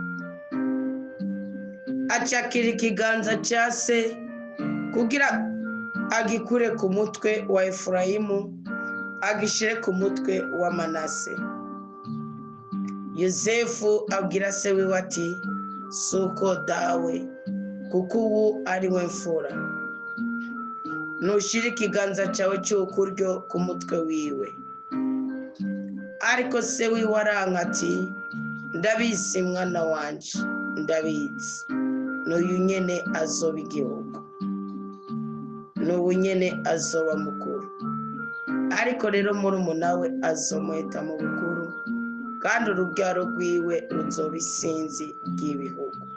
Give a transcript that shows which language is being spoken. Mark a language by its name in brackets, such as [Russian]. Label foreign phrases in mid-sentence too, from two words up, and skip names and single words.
[Rundi] Acakira ikiganza cya se kugira agikure ku mutwe wa Efurayimu agishire ku mutwe wa Manase. Yosefu abwira se wiwe ati, suko dawe, kuko ubu ari we mfura. Nushire ikiganza cyawe cy'ukuryo ku mutwe wiwe. Ariko se wiwe aranka ati, ndabizi mwana wanje, ndabizi. N'uyu nyene azoba igihugu, n'ubu nyene azoba mukuru. Ariko rero murumuna we azomuheta mu bukuru, kandi urubyaro rwiwe ruzoba isinzi ry'ibihugu.